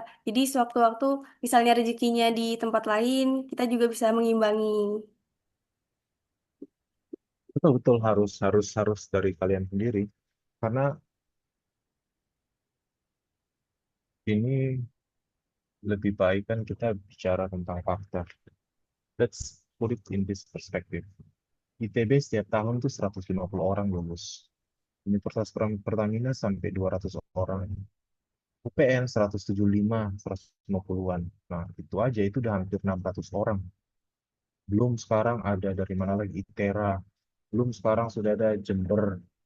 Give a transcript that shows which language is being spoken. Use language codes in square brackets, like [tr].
[id] Jadi sewaktu-waktu, misalnya rezekinya di tempat lain, kita juga bisa mengimbangi. betul betul harus harus harus dari kalian sendiri karena ini lebih baik kan kita bicara tentang fakta. [en] Let's put it in this perspective. [id] ITB setiap tahun tuh 150 orang lulus. Universitas Pertamina sampai 200 orang. UPN 175, 150-an. Nah, itu aja itu udah hampir 600 orang. Belum sekarang ada dari mana lagi ITERA. Belum sekarang sudah ada Jember.